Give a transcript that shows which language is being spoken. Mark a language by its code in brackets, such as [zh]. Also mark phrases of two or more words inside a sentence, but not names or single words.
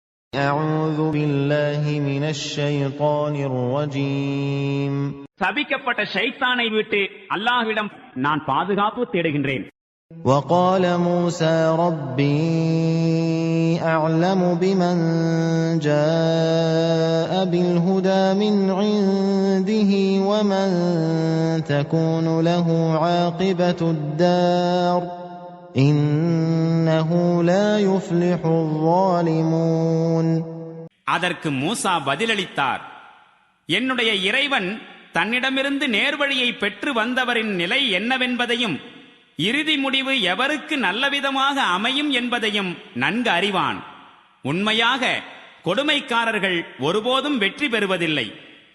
[ar] أعوذ بالله من الشيطان الرجيم. [ta] சபிக்கப்பட்ட ஷைத்தானை விட்டு அல்லாஹ்விடம் நான் பாதுகாப்பு தேடுகின்றேன். [ar] وقال موسى ربي أعلم بمن جاء بالهدى من عنده ومن تكون له عاقبة الدار إنه لا يفلح الظالمون. [ta] அதற்கு மூசா பதிலளித்தார், என்னுடைய இறைவன் தன்னிடமிருந்து நேர்வழியை பெற்று வந்தவரின் நிலை என்னவென்பதையும் இறுதி முடிவு எவருக்கு நல்லவிதமாக அமையும் என்பதையும் நன்கு அறிவான். உண்மையாக கொடுமைக்காரர்கள் ஒருபோதும் வெற்றி பெறுவதில்லை.